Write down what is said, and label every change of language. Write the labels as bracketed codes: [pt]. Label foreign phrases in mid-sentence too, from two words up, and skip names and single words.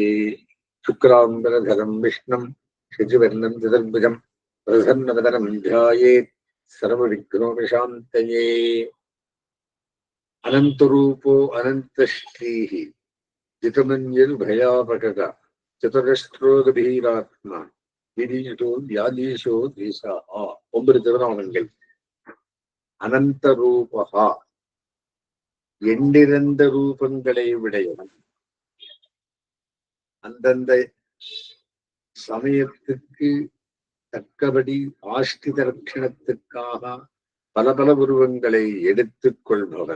[sa] शुक्राम्बरधरं विष्णुं शशिवर्णं चतुर्भुजं प्रसन्नवदनं ध्यायेत् सर्वविघ्नोपशान्तये। अनन्तरूपो अनन्तश्रीः जितमञ्जर्भयापकः चतुरस्रो गभीरात्मा विदिशो व्यादिशो दिशः. [ta] 9 திருநாமங்கள். [sa] अनन्त रूपकः, [ta] எண்ணிறந்த ரூபங்களை உடையவன். அந்தந்த சமயத்துக்கு தக்கபடி ஆஷ்டித ரட்சணத்துக்காக பல பல உருவங்களை எடுத்துக் கொள்பவன்.